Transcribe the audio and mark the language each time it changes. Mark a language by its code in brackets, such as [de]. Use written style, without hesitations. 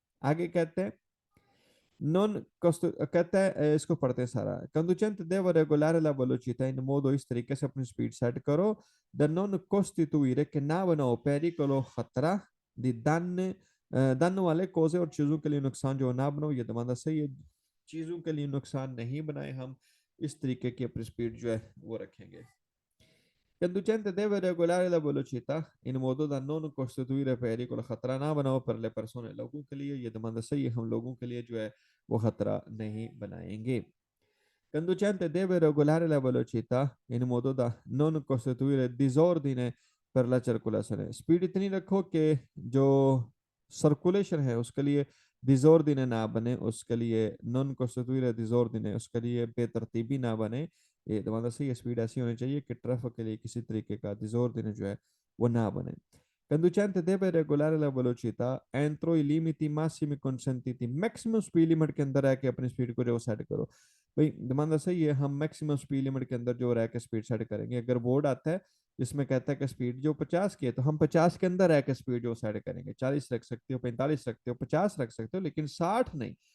[hi] आगे कहते हैं नॉन कहता है इसको पढ़ते हैं सारा, [it] conducente deve regolare la velocità in modo [hi] इस तरीके से अपनी स्पीड सेट करो [it] da non costituire che navano o pericolo [hi] खतरा [it] di danno [hi] वाले [it] cose [hi] और चीजों के लिए नुकसान जो ना बनो, ये दमाना सही है। चीजों के लिए नुकसान नहीं बनाए, हम इस तरीके की अपनी स्पीड जो है वो रखेंगे। [it] Conducente deve regolare la velocità in modo da non costituire pericolo [hi] खतरा ना बनाओ [it] per le persone [hi] लोगों के लिए। ये demanda सही है, हम लोगों के लिए जो है वो खतरा नहीं बनाएंगे। [it] Conducente deve regolare la velocità in modo da non costituire disordine per la circolazione। [hi] Speed इतनी रखो कि जो सर्कुलेशन है उसके लिए डिसऑर्डिने ना बने, उसके लिए नॉन कॉन्स्टिट्यूएंट डिसऑर्डिने, उसके लिए बेतरतीबी ना बने। ये मतलब सही स्पीड ऐसी होनी चाहिए कि ट्रैफिक के लिए किसी तरीके का डिसऑर्डिने जो है वो ना बने। [it] Conducente deve regolare la velocità entro i limiti massimi consentiti। [hi] Maximum speed limit के अंदर रह के अपनी स्पीड को जो सेट करो। भाई डिमांड सही है, हम मैक्सिमम स्पीड लिमिट के अंदर जो रह के स्पीड सेट करेंगे। अगर बोर्ड आता है जिसमें कहता है कि स्पीड जो 50 की है तो हम 50 के अंदर रह के स्पीड जो सेट करेंगे। 40 रख सकते हो, 45 रखते हो, 50 रख सकते हो, लेकिन 60 नहीं।